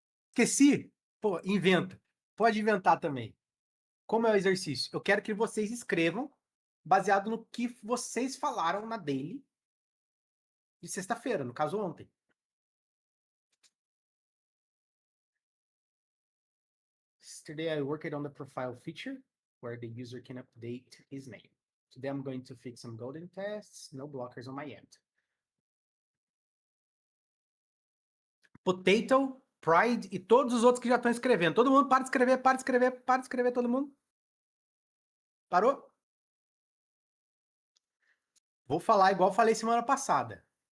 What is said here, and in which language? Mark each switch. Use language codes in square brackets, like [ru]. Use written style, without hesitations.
[pt] Esqueci? Pô, inventa. Pode inventar também. Como é o exercício? Eu quero que vocês escrevam baseado no que vocês falaram na daily de sexta-feira, no caso ontem. [en] Yesterday I worked on the profile feature where the user can update his name. Today I'm going to fix some golden tests, no blockers on my end. [pt] Potato, Pride e todos os outros que já estão escrevendo. Todo mundo para de escrever, para de escrever, para de escrever, todo mundo. Parou? Vou falar igual falei semana passada.